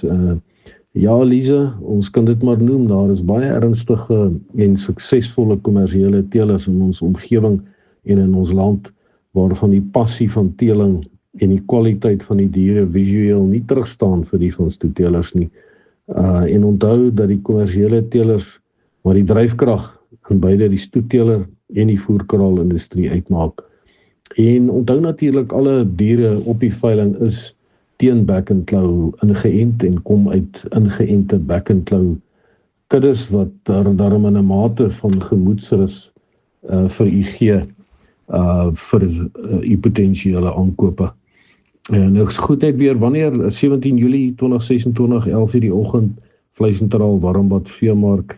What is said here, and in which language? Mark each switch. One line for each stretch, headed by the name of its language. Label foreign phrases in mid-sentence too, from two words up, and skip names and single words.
Afrikaans: Ja, Lise, ons kan dit maar noem, daar is baie ernstige en suksesvolle kommersiële teelers in ons omgewing en in ons land, waarvan die passie van teeling en die kwaliteit van die diere visueel nie terugstaan vir die van stoetelers nie. En onthou dat die kommersiële teelers maar die dryfkrag in beide die stoeteler en die voerkraalindustrie uitmaak. En onthou natuurlik alle diere op die veiling is teen back-and-claw ingeënt en kom uit ingeënte back-and-claw kuddes wat daarom in 'n mate van gemoedsrus vir u gee vir u potensiële aankope. Nou is goed net weer wanneer 17 Julie 2026 11 uur die oggend Vleisentraal Warmbad Veemark.